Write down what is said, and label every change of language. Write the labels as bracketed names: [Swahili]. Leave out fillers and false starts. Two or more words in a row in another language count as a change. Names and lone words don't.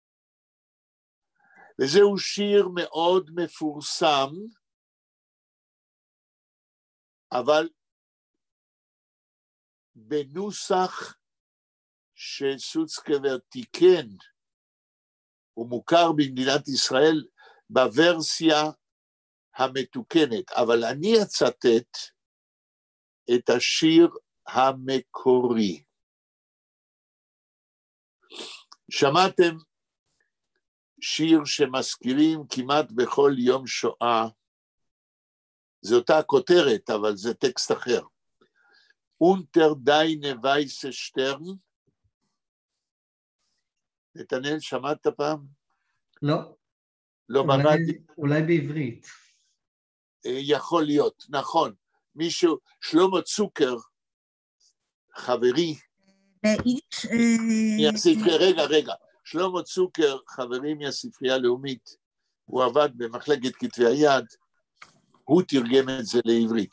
[Hebrew] וזהו שיר מאוד מפורסם, אבל בנוסח שסוצקבר תיקן, הוא מוכר במדינת ישראל בוורסיה המתוקנת, אבל אני אצטט את השיר המקורי. שמעתם שיר שמזכירים כמעט בכל יום שואה, זו אותה כותרת, אבל זה טקסט אחר. [Yiddish] אונטער דײַנע װײַסע שטערן. [Hebrew] נתנאל, שמעת פעם? לא. לא ברדיו? אולי בעברית. יכול להיות, נכון. מישהו, שלמה צוקר, חברי, רגע, שלמה צוקר, חברי מהספרייה הלאומית, הוא עבד במחלקת כתבי היד, הוא תרגם את זה לעברית.